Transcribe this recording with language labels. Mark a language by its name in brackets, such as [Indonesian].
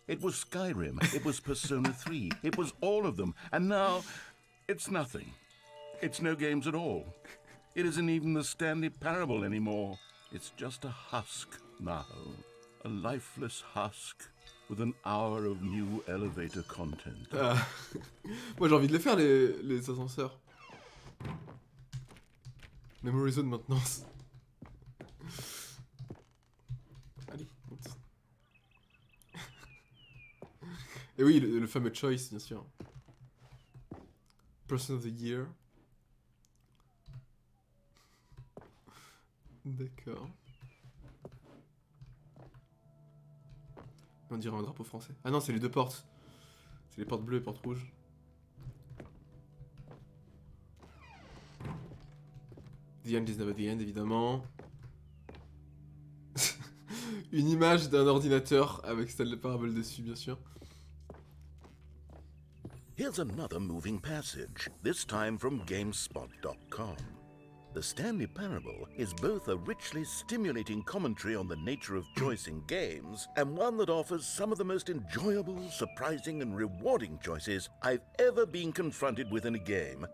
[English] It was Skyrim, it was Persona 3, it was all of them. And now, it's nothing. It's no games at all. It isn't even the Stanley Parable anymore. It's just a husk now. A lifeless husk with an hour of new elevator content. [French] Moi j'ai envie de les faire les ascenseurs. [English] Memory Zone maintenance. [French] Allez, monte. Et oui, le fameux choice, bien sûr. [English] Person of the Year. [French] D'accord. On dirait un drapeau français. Ah non, c'est les deux portes. C'est les portes bleues et portes rouges. [English] The end is never the end, évidemment. [French] Une image d'un ordinateur avec Stanley Parable dessus, bien sûr. [English] Here's another moving passage, this time from GameSpot.com. The Stanley Parable is both a richly stimulating commentary on the nature of choice in games, and one that offers some of the most enjoyable, surprising, and rewarding choices I've ever been confronted with in a game.